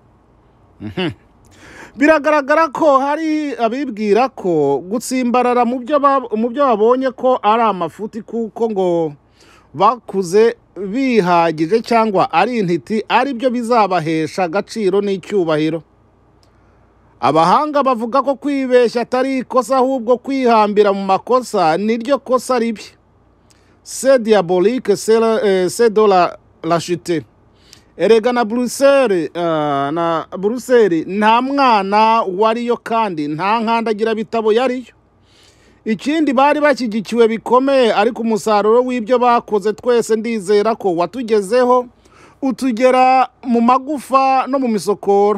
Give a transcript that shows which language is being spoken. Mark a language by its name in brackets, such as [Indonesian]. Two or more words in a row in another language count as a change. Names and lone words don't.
[Kinyarwanda] Biragaragara ko hari abibwira ko gutsimbarara mu byo babonye ko ari amafuti, kuko ngo bakuze bihagije cyangwa ari intiti, ari byo bizabahesha agaciro n'icyubahiro. Abahanga bavuga ko kwibeshya atari ikosa, ahubwo kwihambira mu makosa niryo kosa ribi. [French] C'est diabolique, c'est de la chute. [Kinyarwanda] Erega na Buruseli nta mwana wariyo, kandi nta nkandagira bitabo yariyo. Ikindi bari bashyigikiwe bikomeye, ariko umusaruro w'ibyo bakoze twese ndizera ko watugezeho, utugera mu magufa no mu misokoro.